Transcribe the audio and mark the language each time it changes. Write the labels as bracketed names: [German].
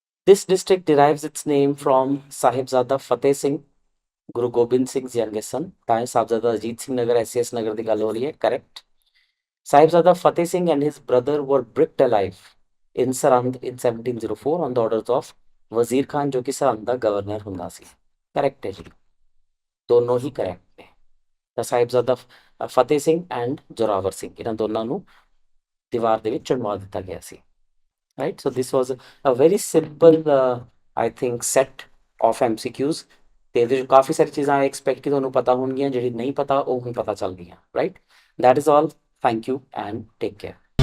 [English] This district derives its name from Sahibzada Fateh Singh, Guru Gobind Singh's youngest son. [Punjabi] ਤਾਂ Sahibzada Ajit Singh Nagar SS ਨਗਰ ਦੀ ਗੱਲ ਹੋ ਰਹੀ ਹੈ। Correct. [English] Sahibzada Fateh Singh and his brother were bricked alive in Sarand in 1704 on the orders of Wazir Khan, [Punjabi] ਜੋ ਕਿ ਸਰਹੰਦ ਦਾ governor ਹੁੰਦਾ ਸੀ। Correct ਹੈ ਜੀ, ਦੋਨੋਂ ਹੀ ਕਰੈਕਟ ਨੇ। ਤਾਂ ਸਾਹਿਬਜ਼ਾਦਾ ਫਤਿਹ ਸਿੰਘ ਐਂਡ ਜ਼ੋਰਾਵਰ ਸਿੰਘ, ਇਹਨਾਂ ਦੋਨਾਂ ਨੂੰ ਦੀਵਾਰ ਦੇ ਵਿੱਚ ਚੁਣਵਾ ਦਿੱਤਾ ਗਿਆ ਸੀ। [English] Right, so this was a very simple I think set of MCQs [Punjabi] ਤੇ ਇਹਦੇ ਵਿੱਚ ਕਾਫੀ ਸਾਰੀ ਚੀਜ਼ਾਂ ਆਈ ਐਕਸਪੈਕਟ ਕਿ ਤੁਹਾਨੂੰ ਪਤਾ ਹੋਣਗੀਆਂ, ਜਿਹੜੀ ਨਹੀਂ ਪਤਾ ਉਹ ਹੁਣ ਪਤਾ ਚੱਲ ਗਈਆਂ। Right, [English] that is all. Thank you and take care.